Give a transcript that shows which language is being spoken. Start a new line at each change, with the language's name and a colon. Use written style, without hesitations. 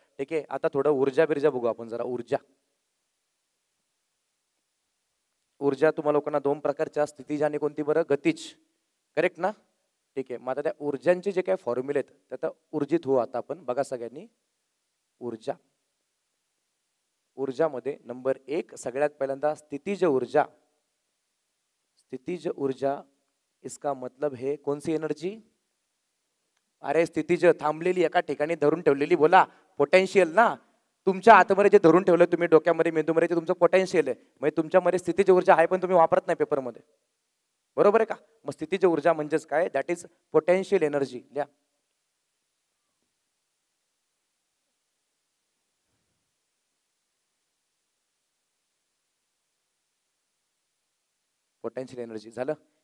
Marathi: ठीक आहे, आता थोडं ऊर्जा बिर्जा बघू आपण जरा. ऊर्जा ऊर्जा तुम्हाला लोकांना 2 प्रकारच्या, स्थितीज आणि कोणती बरं? गतिज. करेक्ट ना? ठीक आहे, मग आता त्या ऊर्जांचे जे काही फॉर्म्युले आहेत ते आता ऊर्जित होऊ. आता आपण बघा सगळ्यांनी. ऊर्जा, ऊर्जामध्ये नंबर 1 सगळ्यात पहिल्यांदा स्थितीज ऊर्जा.
Hindi: स्थितीज ऊर्जा इसका मतलब है कौन सी एनर्जी?
Marathi: अरे स्थितीज थांबलेली, एका ठिकाणी धरून ठेवलेली. बोला, पोटेन्शियल ना. तुमच्या आतमध्ये जे धरून ठेवलं तुम्ही डोक्यामध्ये, मेंदूमध्ये, ते तुमचं पोटेन्शियल आहे. म्हणजे तुमच्यामध्ये स्थितीज ऊर्जा आहे, पण तुम्ही वापरत नाही पेपरमध्ये. बरोबर आहे का? मग स्थितीज ऊर्जा म्हणजेच काय?
English: That is potential energy. लिहा, potential energy. झालं?